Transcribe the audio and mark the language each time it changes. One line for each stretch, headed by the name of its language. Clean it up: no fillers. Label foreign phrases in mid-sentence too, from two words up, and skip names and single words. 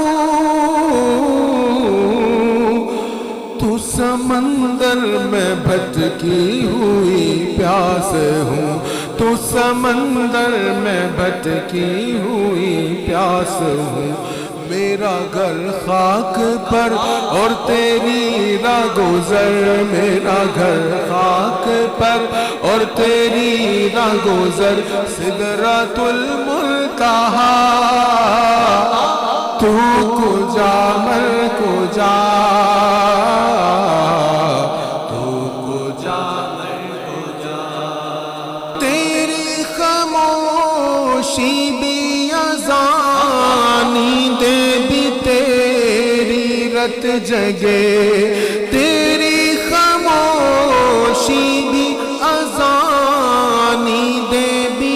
Urdu: تو سمندر میں بھٹکی ہوئی پیاس ہوں تو سمندر میں بھٹکی ہوئی پیاس ہوں میرا گھر خاک پر اور تیری راہ گزر میرا گھر خاک پر اور تیری راہ گزر سدرۃ المنتہا
Persian: تو کجا من کجا تو کجا من کجا
Urdu: تیری خاموشی بھی اذانی دے بھی تیری رت جگے تیری خاموشی بھی اذانی دے بھی